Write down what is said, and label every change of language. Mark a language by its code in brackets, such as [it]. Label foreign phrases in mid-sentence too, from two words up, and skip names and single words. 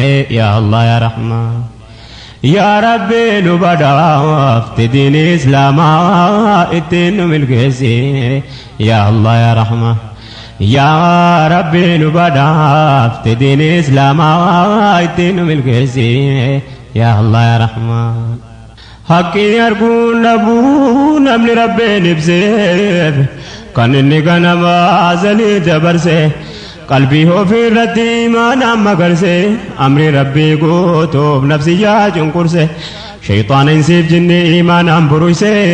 [ar] يا الله، يا رحمن. يا رب, [om] nu badhaafte diini Islaamaa ittiin nu milkeessi. [ar] يا الله، يا رحمن. يا رب, [om] nu badhaafte diini Islaamaa ittiin nu milkeessi. [ar] يا الله، يا رحمن. [om] Haqqi arguun dhabuu namni Rabbiin ibseef. Kan inni ganama azalii dabarse. Qalbii ofii irratti imaanaan magarse. Amri Rabbii guutuuf nafsiyyaa cunqurse. Shayxaana insiif jinni imaanaan buruyse.